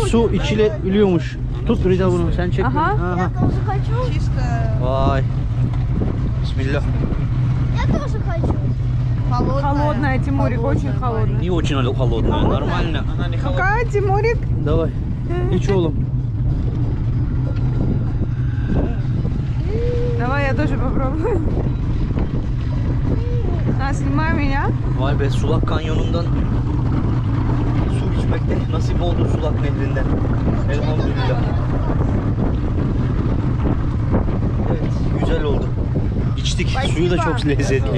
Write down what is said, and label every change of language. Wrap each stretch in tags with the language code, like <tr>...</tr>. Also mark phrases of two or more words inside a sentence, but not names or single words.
<tr>Su içilebiliyormuş. Tut Rida bunu, sen çek. Aha. Aha.</tr> <ru>Тоже хочу. Чисто</ru> <tr>Vay. Bismillah.</tr> <ru>Я тоже хочу. холодная, Тимурик, очень холодная. Не очень холодная, нормально. Ну-ка, Тимурик. Давай.</ru> <tr>İç oğlum.</tr> <ru>Давай я тоже попробую. А, снимай меня.</ru> <tr>Vay be, Sulak Kanyonu'ndan su içmekte nasip oldu, Sulak Nehri'nden. Elhamdülillah. Evet, güzel oldu. İçtik, suyu da çok lezzetli.</tr>